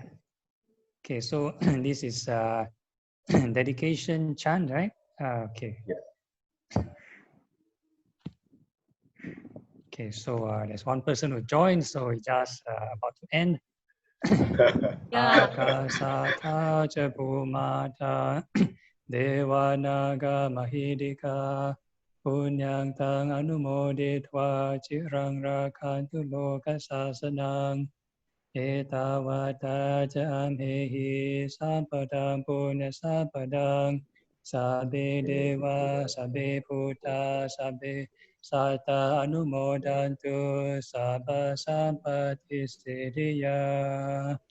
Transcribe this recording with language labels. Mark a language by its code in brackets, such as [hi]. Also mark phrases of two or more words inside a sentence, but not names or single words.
[en] Yeah. Okay. So this is dedication chant, right? Okay. Yeah. Okay. So there's one person who joined, so it's just about to end. Yeah. [pi] Akasata cha bhumata devanaga mahidika punyang tang anumoditva chirang rakhantu loka sasanang etavata cha amhehi sampadang punya sampadang sabbe deva sabbe bhuta sabbe sata anumodantu sabba sampati siddhya.